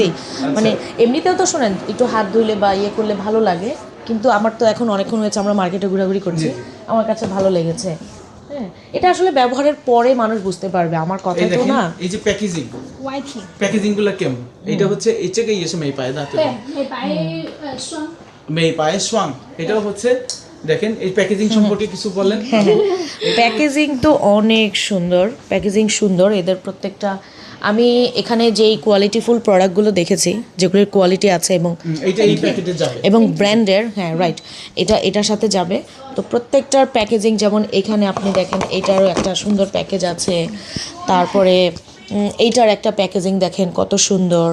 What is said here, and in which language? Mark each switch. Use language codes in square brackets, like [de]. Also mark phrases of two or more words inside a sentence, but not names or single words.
[bn] মানে এমনিতেও তো শোনেন, একটু হাত ধুইলে বা ইয়ে করলে ভালো লাগে, কিন্তু আমার তো এখন অনেকক্ষণ হয়েছে আমরা মার্কেটে ঘোরাঘুরি করছি, আমার কাছে ভালো লেগেছে। হ্যাঁ, এটা আসলে ব্যবহারের পরে মানুষ বুঝতে পারবে, আমার কথা তো না। এই যে প্যাকেজিং, [en] Whitening [bn] প্যাকেজিংগুলো কেমন? এটা হচ্ছে [zh] 这个也是美白的对吧？美白霜美白霜 [bn] এটাও হচ্ছে। দেখেন এই প্যাকেজিং সম্পর্কে কিছু বলেন। প্যাকেজিং তো অনেক সুন্দর, প্যাকেজিং সুন্দর এদের প্রত্যেকটা। আমি এখানে যেই কোয়ালিটিফুল প্রোডাক্টগুলো দেখেছি, যেগুলোর কোয়ালিটি আছে এবং এইটা এই প্যাকেটে যাবে এবং ব্র্যান্ডের, হ্যাঁ রাইট, এটার সাথে যাবে। তো প্রত্যেকটার প্যাকেজিং, যেমন এখানে আপনি দেখেন এইটারও একটা সুন্দর প্যাকেজ আছে, তারপরে এইটার একটা প্যাকেজিং দেখেন কত সুন্দর।